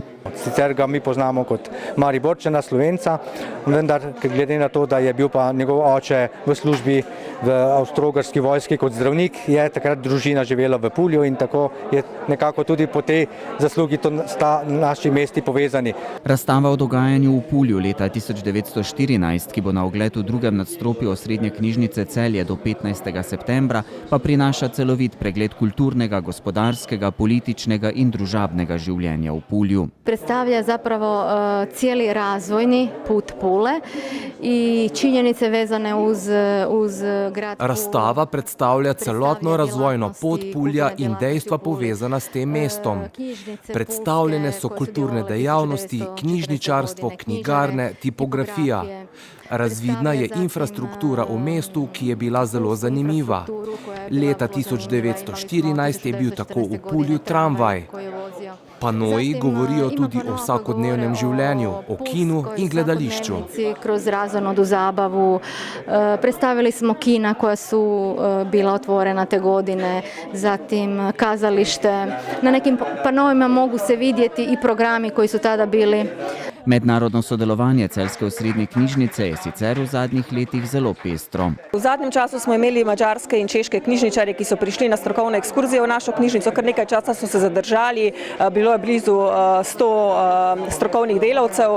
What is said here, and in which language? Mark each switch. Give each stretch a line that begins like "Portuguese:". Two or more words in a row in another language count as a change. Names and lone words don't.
Slovenian: Sicer ga mi poznamo kot Mariborčana, Slovenca, vendar glede na to, da je bil pa njegov oče v službi v Avstro-Ogrski vojski kot zdravnik, je takrat družina živela v Pulju in tako je nekako tudi po tej zaslugi sta naši mesti povezani. Razstava o dogajanju v Pulju leta 1914, ki bo na ogled v drugem nadstropju Osrednje knjižnice Celje do 15. septembra, pa prinaša celovit pregled kulturnega, gospodarskega, političnega in družabnega življenja v Pulju.
Croatian: Predstavlja zapravo cijeli razvojni put Pule i činjenice vezane uz grad Pulu.
Slovenian: Razstava predstavlja celotno razvojno pot Pulja in dejstva povezana s tem mestom. Predstavljene so kulturne dejavnosti, knjižničarstvo, knjigarne, tipografija. Razvidna je infrastruktura v mestu, ki je bila zelo zanimiva. Leta 1914 je bil tako v Pulju tramvaj. Panoji govorijo tudi o vsakodnevnem življenju, o kinu in gledališču.
Croatian: Kroz razonodu, zabavu. Predstavili smo kina koja su bila otvorena te godine, zatim kazalište. Na nekim panovima mogu se vidjeti i programi koji su tada bili.
Slovenian: Mednarodno sodelovanje Celjske osrednje knjižnice je sicer v zadnjih letih zelo pestro. V zadnjem času smo imeli mađarske in češke knjižničarje, ki so prišli na strokovne ekskurzije v našo knjižnico. Kar nekaj časa so se zadržali, bilo je blizu 100 strokovnih delavcev.